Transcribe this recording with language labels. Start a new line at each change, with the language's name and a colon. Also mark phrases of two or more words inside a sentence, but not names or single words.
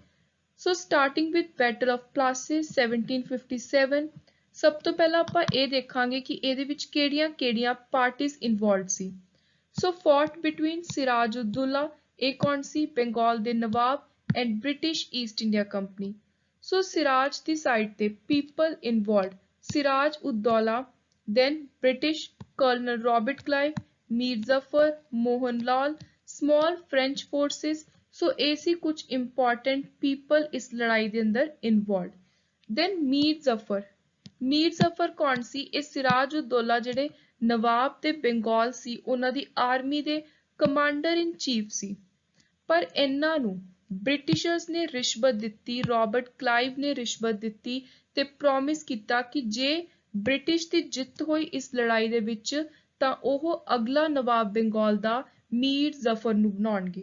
English: so starting with battle of Plassey's
Punjabi: 1757, ਸਭ ਤੋਂ ਪਹਿਲਾਂ ਆਪਾਂ ਇਹ ਦੇਖਾਂਗੇ ਕਿ ਇਹਦੇ ਵਿੱਚ ਕਿਹੜੀਆਂ ਪਾਰਟੀਜ਼ ਇਨਵੋਲਵਡ ਸੀ।
English: so fought between Siraj ud-Daulah,
Punjabi: ਇਹ ਕੌਣ ਸੀ? ਬੰਗਾਲ ਦੇ ਨਵਾਬ ਐਂਡ ਬ੍ਰਿਟਿਸ਼ ਈਸਟ ਇੰਡੀਆ ਕੰਪਨੀ। ਸੋ ਸਿਰਾਜ ਦੀ ਸਾਈਡ ਤੇ
English: people involved,
Punjabi: ਸਿਰਾਜ ਉਦ-ਦੌਲਾ,
English: then British Colonel Robert Clive, Mir Zafar, Mohan Lal, small French forces।
Punjabi: ਸੋ ਇਹ ਸੀ ਕੁਝ
English: important people
Punjabi: ਇਸ ਲੜਾਈ ਦੇ ਅੰਦਰ involved। then ਮੀਰ ਜ਼ਫਰ ਕੌਣ ਸੀ? ਇਹ ਸਿਰਾਜ ਉਦ-ਦੌਲਾ ਜਿਹੜੇ ਨਵਾਬ ਤੇ ਬੰਗਾਲ ਸੀ ਉਹਨਾਂ ਦੀ ਆਰਮੀ ਦੇ
English: commander in chief
Punjabi: ਸੀ, ਪਰ ਇਹਨਾਂ ਨੂੰ ਬ੍ਰਿਟਿਸ਼ਰਸ ਨੇ ਰਿਸ਼ਵਤ ਦਿੱਤੀ, ਰੌਬਰਟ ਕਲਾਈਵ ਨੇ ਰਿਸ਼ਵਤ ਦਿੱਤੀ ਤੇ ਪ੍ਰੋਮਿਸ ਕੀਤਾ ਕਿ ਜੇ ਬ੍ਰਿਟਿਸ਼ ਦੀ ਜਿੱਤ ਹੋਈ ਇਸ ਲੜਾਈ ਦੇ ਵਿੱਚ ਤਾਂ ਉਹ ਅਗਲਾ ਨਵਾਬ ਬੰਗਾਲ ਦਾ ਮੀਰ ਜ਼ਫਰ ਨੂੰ ਬਣਾਉਣਗੇ।